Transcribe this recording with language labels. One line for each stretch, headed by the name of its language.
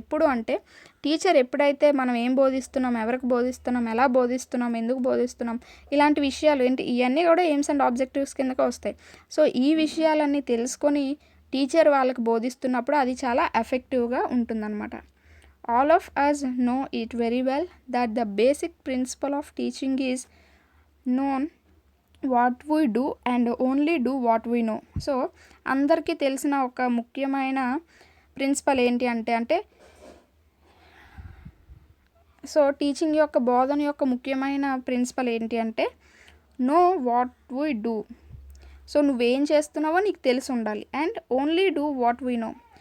Telugu: ఎప్పుడు అంటే టీచర్ ఎప్పుడైతే మనం ఏం బోధిస్తున్నాం, ఎవరికి బోధిస్తున్నాం, ఎలా బోధిస్తున్నాం, ఎందుకు బోధిస్తున్నాం, ఇలాంటి విషయాలు ఇవన్నీ కూడా ఎయిమ్స్ అండ్ ఆబ్జెక్టివ్స్ కిందకి వస్తాయి. సో ఈ విషయాలన్నీ తెలుసుకొని టీచర్ వాళ్ళకి బోధిస్తున్నప్పుడు అది చాలా ఎఫెక్టివ్గా ఉంటుందన్నమాట.
English: All of us know it very well that the basic principle of teaching is known what we do and only do what we know.
Telugu: So అందరికీ తెలిసిన ఒక ముఖ్యమైన ప్రిన్సిపల్ ఏంటి అంటే సో టీచింగ్ యొక్క బోధన యొక్క ముఖ్యమైన ప్రిన్సిపల్ ఏంటి అంటే
English: Know what we do.
Telugu: So నువ్వేం చేస్తున్నావో నీకు తెలిసి ఉండాలి.
English: And only do what we know.